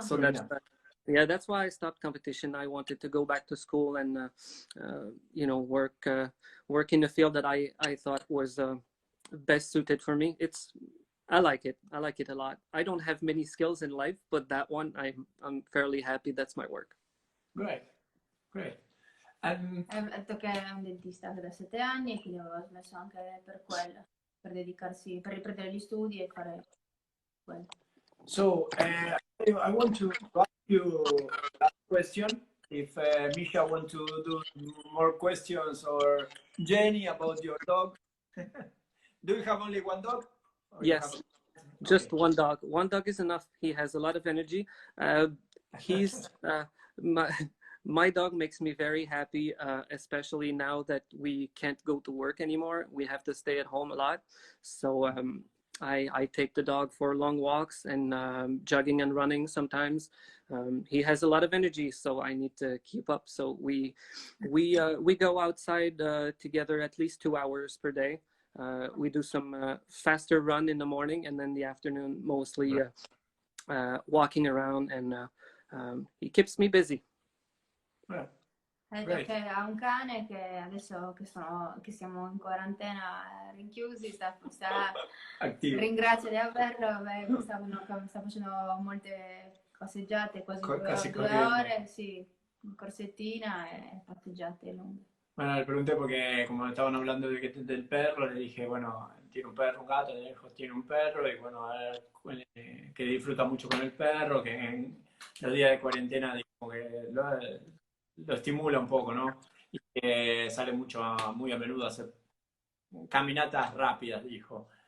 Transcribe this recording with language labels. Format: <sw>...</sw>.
<en>So that's that's why I stopped competition. I wanted to go back to school and work in a field that I thought was best suited for me. I like it a lot. I don't have many skills in life, but that one I'm fairly happy. That's my work. Great.</en> <it>Ha detto che è un dentista da 7 anni e quindi aveva smesso anche per quello, per dedicarsi, per riprendere gli studi e fare quello.</it> <en>So I want to ask you that question. If Misha want to do more questions, or Jenny about your dog. Do you have only one dog? Yes, just one dog. One dog is enough. He has a lot of energy. He's my dog makes me very happy, especially now that we can't go to work anymore. We have to stay at home a lot. So I take the dog for long walks and jogging and running sometimes. He has a lot of energy, so I need to keep up. So we go outside together at least 2 hours per day. We do some faster run in the morning, and then the afternoon mostly walking around, and he keeps me busy.</en> <it>Ha detto che ha un cane che adesso che siamo in quarantena rinchiusi, sta ringrazia di averlo, sta facendo molte passeggiate, quasi 2 ore, sì, corsettina e passeggiate lunghe.</it> <es>Bueno, le pregunté porque como estaban hablando del perro, le dije, bueno, tiene un perro, un gato, le dijo, tiene un perro, y bueno, que disfruta mucho con el perro, que en los días de cuarentena digo, que lo estimula un poco, ¿no? Y que sale muy a menudo a hacer caminatas rápidas, dijo.</es>